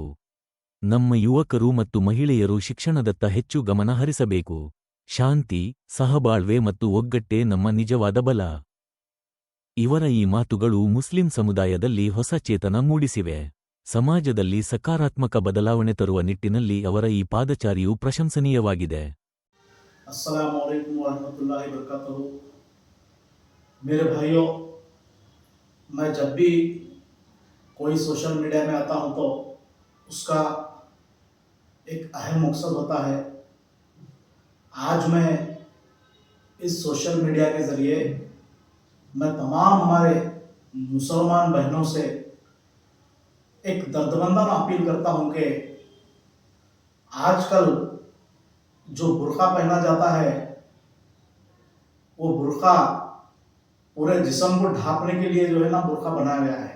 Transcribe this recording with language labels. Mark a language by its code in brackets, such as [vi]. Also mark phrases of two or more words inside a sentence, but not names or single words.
[kn] ನಮ್ಮ ಯುವಕರು ಮತ್ತು ಮಹಿಳೆಯರು ಶಿಕ್ಷಣದತ್ತ ಹೆಚ್ಚು ಗಮನ ಹರಿಸಬೇಕು. ಶಾಂತಿ, ಸಹಬಾಳ್ವೆ ಮತ್ತು ಒಗ್ಗಟ್ಟೇ ನಮ್ಮ ನಿಜವಾದ ಬಲ. ಇವರ ಈ ಮಾತುಗಳು ಮುಸ್ಲಿಂ ಸಮುದಾಯದಲ್ಲಿ ಹೊಸ ಚೇತನ ಮೂಡಿಸಿವೆ. ಸಮಾಜದಲ್ಲಿ ಸಕಾರಾತ್ಮಕ ಬದಲಾವಣೆ ತರುವ ನಿಟ್ಟಿನಲ್ಲಿ ಅವರ ಈ ಪಾದಚಾರಿಯು ಪ್ರಶಂಸನೀಯವಾಗಿದೆ. [ar] السلام عليكم ورحمة الله وبركاته. [ur] میرے بھائیو، میں جب بھی کوئی [en] social media [ur] میں آتا ہوں تو اس کا ایک اہم مقصد ہوتا ہے. آج میں اس [en] social media [ur] کے ذریعے میں تمام ہمارے مسلمان بہنوں سے ایک دردمندانہ اپیل کرتا ہوں کہ آج کل جو برقع پہنا جاتا ہے وہ برقع پورے جسم کو ڈھانپنے کے لیے جو ہے نا برقع بنایا گیا ہے.